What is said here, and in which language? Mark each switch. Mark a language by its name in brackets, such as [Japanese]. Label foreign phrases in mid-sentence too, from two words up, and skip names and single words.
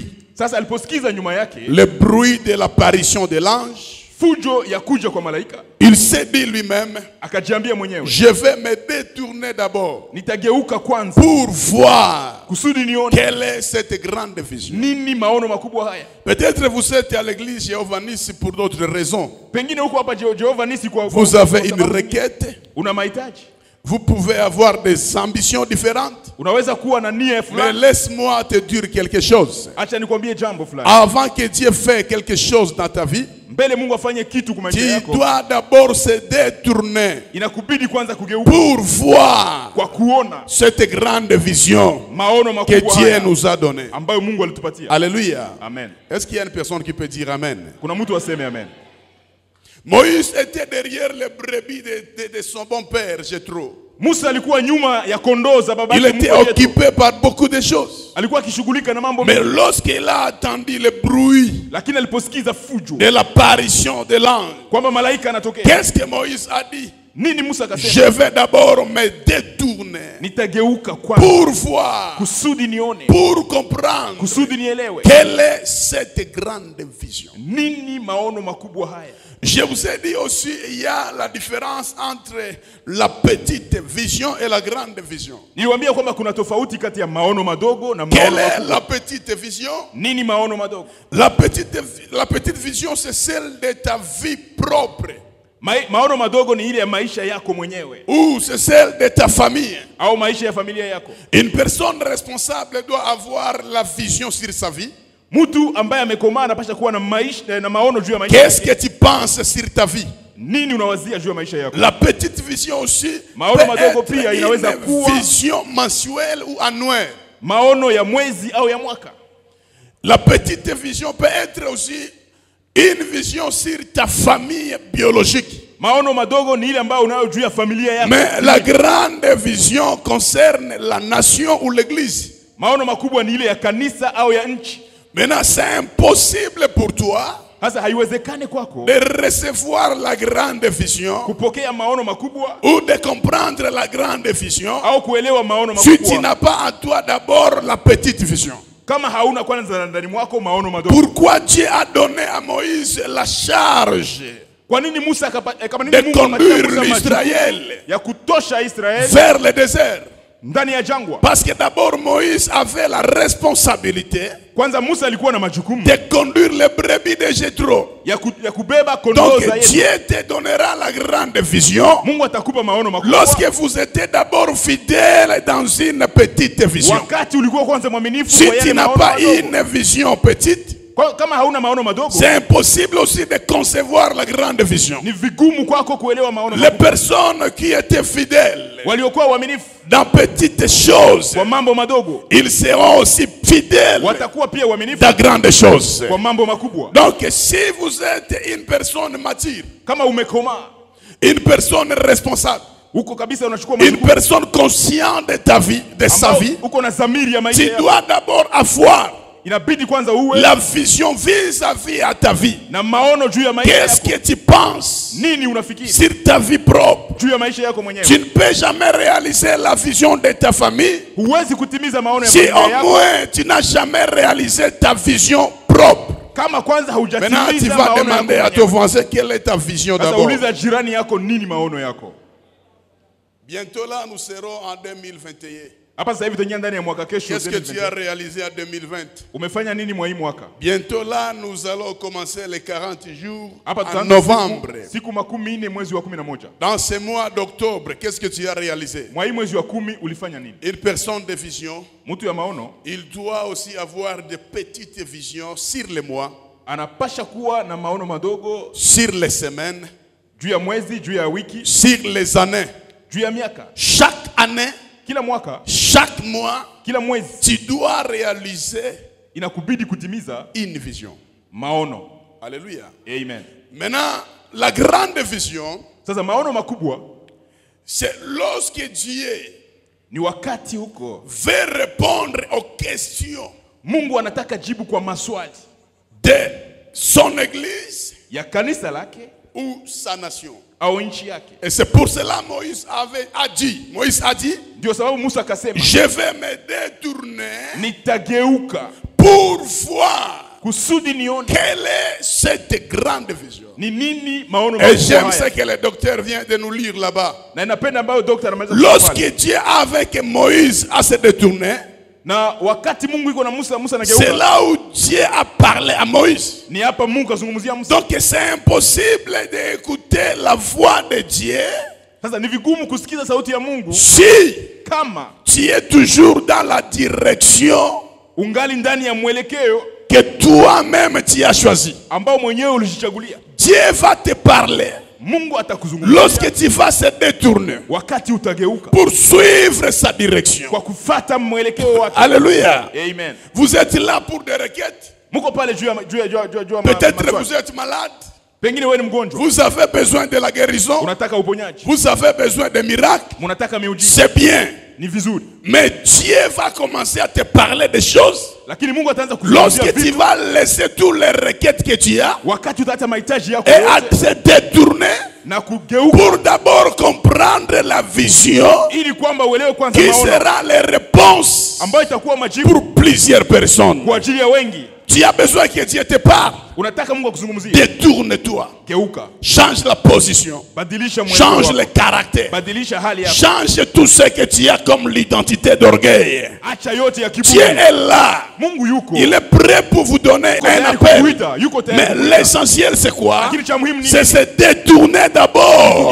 [Swahili] sasa aliposikiza nyuma yake [French] le bruit de l'apparition de l'ange, [Swahili] fujo ya kuja kwa malaika, [French] il s'est dit lui-même, [Swahili] akajiambia mwenyewe, [French] je vais me détourner d'abord [Swahili] nitageuka kwanza [French] pour voir [Swahili] kusudi nione [French] quelle est cette grande vision. [Swahili] Nini maono makubwa haya. [French] Peut-être vous êtes à l'église Jéhovah Nissi pour d'autres raisons. [Swahili] Pengine huko hapa Jéhovah Nissi kwa [French] vous avez une requête, [Swahili] una mahitaji. [French] Vous pouvez avoir des ambitions différentes. [Swahili] Unaweza kuwa na nia [French] Mais [Swahili] fulani. [French] laisse-moi te dire quelque chose. [Swahili] Acha nikwambie jambo fulani. [French] Avant que Dieu fasse quelque chose dans ta vie, [Swahili] Mbele Mungu afanye kitu kwa maisha [French] tu [Swahili] yako, [French] dois d'abord se détourner [Swahili] inakubidi kwanza kugeuka [French] pour voir [Swahili] kwa kuona [French] cette grande vision [Swahili] maono [French] que [Swahili] makubwa [French] Dieu [Swahili] haya [French] nous a donnée. [Swahili] ambayo Mungu alitupatia. [French] Alléluia. [Swahili] Amen. [French] Est-ce qu'il y a une personne qui peut dire Amen? [Swahili] Kuna mtu aseme amen. [French] Moïse était derrière les brebis de son bon père, Jéthro. [Swahili] Musa alikuwa nyuma ya kondoo za baba [French] Il [Swahili] yake [French] était [Swahili] mkwe Yethro. [French] occupé par beaucoup de choses. [Swahili] Alikuwa akishughulika na mambo [French] Mais [Swahili] mengi, [French] lorsqu'il a entendu le bruit [Swahili] lakini aliposikiza fujo [French] de l'apparition de l'ange, [Swahili] kwamba malaika anatokea, [French] qu'est-ce que Moïse a dit? [Swahili] nini Musa akasema? [French] Je vais d'abord me détourner [Swahili] Nitageuka kwanza [French] pour voir, [Swahili] kusudi nione, [French] pour comprendre [Swahili] kusudi nielewe [French] quelle est cette grande vision. [Swahili] nini maono makubwa haya. [French] Je vous ai dit aussi, il y a la différence entre la petite vision et la grande vision. [Swahili] Niliwaambia kwamba kuna tofauti kati ya maono madogo na maono [French] Quelle est [Swahili] makubwa. [French] la petite vision? [Swahili] Nini maono madogo? [French] La petite vision, c'est celle de ta vie propre. [Swahili] Maono madogo ni ile ya maisha yako mwenyewe [French] Ou c'est celle de ta famille. [Swahili] au maisha ya familia yako. [French] Une personne responsable doit avoir la vision sur sa vie. [Swahili] Mtu ambaye amekomaa anapaswa kuwa na maisha na maono juu ya maisha [French] Qu'est-ce [Swahili] yake. [French] que tu penses sur ta vie? [Swahili] Nini unawazia juu ya maisha yako? [French] La petite vision aussi [Swahili] Maono [French] peut [Swahili] madogo [French] être [Swahili] pia inaweza [French] une [Swahili] kuwa [French] vision mensuelle ou annuelle. [Swahili] maono ya mwezi au ya mwaka. [French] La petite vision peut être aussi une vision sur ta famille biologique. [Swahili] Maono madogo ni ile ambayo unayo juu ya familia yako. [French] Mais la grande vision concerne la nation ou l'église. [Swahili] Maono makubwa ni ile ya kanisa au ya nchi. [French] Maintenant, c'est impossible pour toi [Swahili] Sasa haiwezekane kwako [French] de recevoir la grande vision [Swahili] kupokea maono makubwa [French] ou de comprendre la grande vision [Swahili] au kuelewa maono [French] si tu [Swahili] makubwa [French] n'as pas en toi d'abord la petite vision. [Swahili] kama hauna kwanza ndani mwako maono madogo. [French] Pourquoi Dieu a donné à Moïse la charge [Swahili] Kwa nini Musa kama [French] de [Swahili] nini Mungu akapatia [French] conduire [Swahili] Musa [French] l'Israël [Swahili] majukumu ya kutosha Israeli [French] vers le désert? [Swahili] ndani ya jangwa? [French] Parce que d'abord Moïse avait la responsabilité [Swahili] Kwanza Musa alikuwa na majukumu [French] de conduire les brebis de Jéthro. [Swahili] ya kubeba kondoo [French] Donc [Swahili] za Yesu. [French] Dieu te donnera la grande vision [Swahili] Mungu atakupa maono makubwa [French] lorsque vous étiez d'abord fidèle dans une petite vision. [Swahili] wakati ulikuwa kwanza mwaminifu [French] Si [Swahili] kwa [French] tu [Swahili] yale [French] n'as [Swahili] maono [French] pas [Swahili] madogo. [French] une vision petite, [Swahili] Kama hauna maono madogo [French] c'est impossible aussi de concevoir la grande vision. [Swahili] ni vigumu kwako kuelewa maono [French] Les [Swahili] makubwa. [French] personnes qui étaient fidèles [Swahili] Waliokuwa waaminifu [French] dans petites choses, [Swahili] kwa mambo madogo [French] ils seront aussi fidèles [Swahili] watakuwa pia waaminifu [French] dans grandes choses. [Swahili] kwa mambo makubwa. [French] Donc si vous êtes une personne mature, [Swahili] Kama umekomaa, [French] une personne responsable, [Swahili] uko kabisa unachukua [French] une [Swahili] majukumu [French] personne consciente de ta vie, de sa [Swahili] ambao [French] vie, [Swahili] uko na dhamiri ya maisha [French] tu [Swahili] yako, [French] dois d'abord avoir [Swahili] inabidi kwanza uwe [French] la vision vis-à-vis à ta vie. [Swahili] na maono juu ya maisha [French] Qu'est-ce [Swahili] yako. [French] que tu penses [Swahili] Nini unafikiri [French] sur ta vie propre? [Swahili] juu ya maisha yako mwenyewe? [French] Tu ne peux jamais réaliser la vision de ta famille [Swahili] Huwezi kutimiza maono ya [French] si [Swahili] familia [French] au [Swahili] yako [French] moins tu n'as jamais réalisé ta vision propre. [Swahili] kama kwanza [French] Maintenant, tu [Swahili] haujatimiza [French] vas [Swahili] maono [French] demander à [Swahili] yako [French] ton [Swahili] mwenyewe. [French] voisin quelle est ta vision [Swahili] Sasa [French] d'abord. [Swahili] uliza jirani yako nini maono yako. [French] Bientôt là, nous serons en 2021. [Swahili] Hapa sasa hivi tutaingia ndani ya mwaka kesho. [French] Qu'est-ce que tu as réalisé en 2020? [Swahili] Umefanya nini mwa hii mwaka? [French] Bientôt là, nous allons commencer les 40 jours [Swahili] Hapa [French] en [Swahili] tutaanza [French] novembre. [Swahili] siku 14 mwezi wa 11. [French] Dans ce mois d'octobre, qu'est-ce que tu as réalisé? [Swahili] Mwa hii mwezi wa 10 ulifanya nini? [French] Une personne de vision, [Swahili] Mtu ya maono [French] il doit aussi avoir de petites visions sur les mois, [Swahili] anapasha kuwa na maono madogo [French] sur les semaines, [Swahili] juu ya mwezi, juu ya wiki, [French] sur les années. [Swahili] juu ya miaka. [French] Chaque année, [Swahili] Kila mwaka, [French] chaque mois, [Swahili] kila mwezi [French] tu dois réaliser [Swahili] inakubidi kutimiza [French] une vision. [Swahili] maono. [French] Alléluia. [Swahili] Amen. [French] Maintenant, la grande vision, [Swahili] Sasa maono makubwa [French] c'est lorsque Dieu [Swahili] ni wakati huko [French] veut répondre aux questions [Swahili] Mungu anataka jibu kwa maswali [French] de son église [Swahili] ya kanisa lake [French] ou sa nation. [Swahili] au nchi yake. [French] Et c'est pour cela Moïse a dit, [Swahili] Ndio sababu Musa akasema, [French] je vais me détourner [Swahili] nitageuka [French] pour voir [Swahili] kusudi nione [French] quelle est cette grande vision. [Swahili] ni nini maono [French] Et [Swahili] makubwa [French] j'aime ce [Swahili] haya. [French] que le docteur vient de nous lire là-bas. [Swahili] Na inapenda ambayo daktari ameweza kusema [French] Lorsque [Swahili] pale. [French] Dieu avec Moïse a se détourné, [Swahili] Na wakati Mungu iko na Musa [French] c'est [Swahili] anageuka, [French] là où Dieu a parlé à Moïse. [Swahili] ni hapa Mungu azungumzia Musa. [French] Donc c'est impossible d'écouter la voix de Dieu [Swahili] Sasa ni vigumu kusikiza sauti ya Mungu [French] si [Swahili] kama [French] tu es toujours dans la direction [Swahili] ungali ndani ya mwelekeo [French] que toi-même tu as choisi. [Swahili] ambao mwenyewe ulijichagulia. [French] Dieu va te parler [Swahili] Mungu atakuzungumzia [French] lorsque tu vas se détourner [Swahili] wakati utageuka [French] pour suivre sa direction. [Swahili] kwa kufuata mwelekeo wake. [French] Alléluia. [Swahili] Amen. [French] Vous êtes là pour des requêtes. [Swahili] Muko pale juu ya [French] Peut-être [Swahili] maswali. [French] vous êtes malade. [Swahili] Pengine wewe ni mgonjwa. [French] Vous avez besoin de la guérison. [Swahili] Unataka uponyaji. [French] Vous avez besoin de miracles. [Swahili] Unataka miujiza. [French] C'est bien. [Swahili] Ni vizuri. [French] Mais Dieu va commencer à te parler des choses [Swahili] Lakini Mungu ataanza kuzungumzia [French] lorsque tu [Swahili] vitu [French] vas laisser toutes les requêtes que tu as [Swahili] wakati utaacha mahitaji yako [French] et à [Swahili] yote [French] se détourner [Swahili] na kugeuka [French] pour d'abord comprendre la vision [Swahili] ili kwamba uelewe kwanza [French] qui [Swahili] maono [French] sera les réponses [Swahili] ambayo itakuwa majibu [French] pour plusieurs personnes. [Swahili] kwa ajili ya wengi. [French] Tu as besoin que Dieu te parle. [Swahili] Unataka Mungu akuzungumzie. [French] Détourne-toi. [Swahili] Geuka. [French] Change la position. [Swahili] Badilisha mwelekeo [French] Change [Swahili] wako. [French] le caractère. [Swahili] Badilisha hali yako. [French] Change tout ce que tu as comme l'identité d'orgueil. [Swahili] Acha yote ya [French] Dieu [Swahili] kiburi. [French] est là. [Swahili] Mungu yuko. [French] Il est prêt pour vous donner un [Swahili] tayari [French] appel. [Swahili] kukuita, yuko tayari [French] Mais [Swahili] kukuita. [French] l'essentiel c'est quoi? [Swahili] Lakini cha muhimu ni [French] C'est se détourner d'abord